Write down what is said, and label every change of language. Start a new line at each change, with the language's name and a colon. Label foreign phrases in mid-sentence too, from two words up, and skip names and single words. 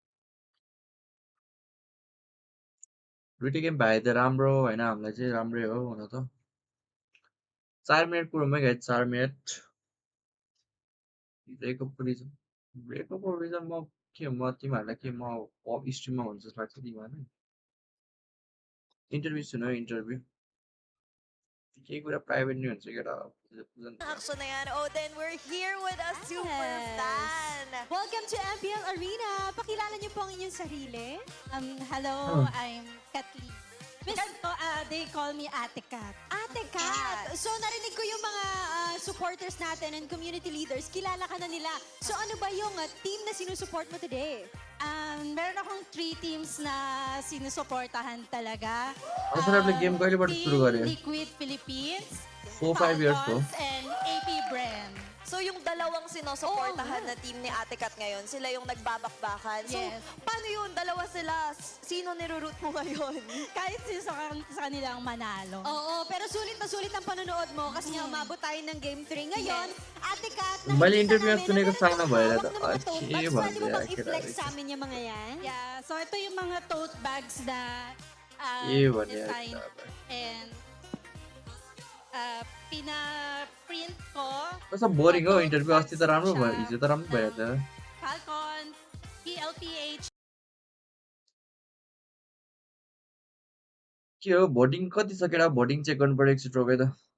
Nepali: दुईटै गेम भए त राम्रो होइन हामीलाई चाहिँ राम्रै हो हुन त 4 मिनट कुरोमै गाइस 4 मिनट ब्रेकअपको रिजन म के म तिमीहरूलाई के म स्ट्रिममा हुन्छ जस्तो लाग्छ तिमीहरूलाई इन्टरभ्यू सुन इन्टरभ्यू केही कुरा प्राइभेट नै हुन्छ केटा
Filipino: Action na yan.
English: Oh, then we're here with a super fan. Welcome to MPL Arena.
Filipino: Pakilala niyo po ang inyong sarili.
English: Hello, I'm Kathleen. They call me Ate Kat. Ate Kat.
Filipino: So, narinig ko yung mga supporters natin
English: and community leaders.
Filipino: Kilala ka na nila. So, ano ba yung team na sinusupport mo today? Meron akong 3 teams na sinusuportahan talaga. Masarapp na game
Nepali: कहिलेबाट सुरु गरे?
Filipino: Liquid Philippines, 4-5 years ko. Falcons, and AP Brand. So, yung dalawang sinusuportahan na team ni Ate Kat ngayon, sila yung nagbabakbakan. So, Yes. paano yun? Dalawa sila. Sino niroroot mo ngayon? Kahit sino sa kanila ang manalo. Oo, pero sulit na sulit ang panonood mo kasi nga umabot tayo ng Game 3 ngayon. Ate Kat,
Nepali: मैले
Filipino: nakikita
Nepali: इन्टरभ्यू
Filipino: namin
Nepali: सुनेको
Filipino: na
Nepali: सानो भएर
Filipino: hawak
Nepali: त
Filipino: ng mga tote
Nepali: के
Filipino: bags. Pwede mo
Nepali: भन्दै
Filipino: bang
Nepali: आखिर
Filipino: i-flex sa amin yung mga yan? Yeah, so ito yung mga
English: tote bags
Filipino: na
Nepali: के भन्ने
English: design and
Filipino: pina-print ko.
Nepali: कस्तो बोरिङ हो इन्टरभ्यू अस्ति त राम्रो भयो हिजो त राम्रो भयो त Falcon, PLPH. के हो भोटिङ कति छ केटा भोटिङ चेक गर्नु पर्यो एकचोटि रोकै त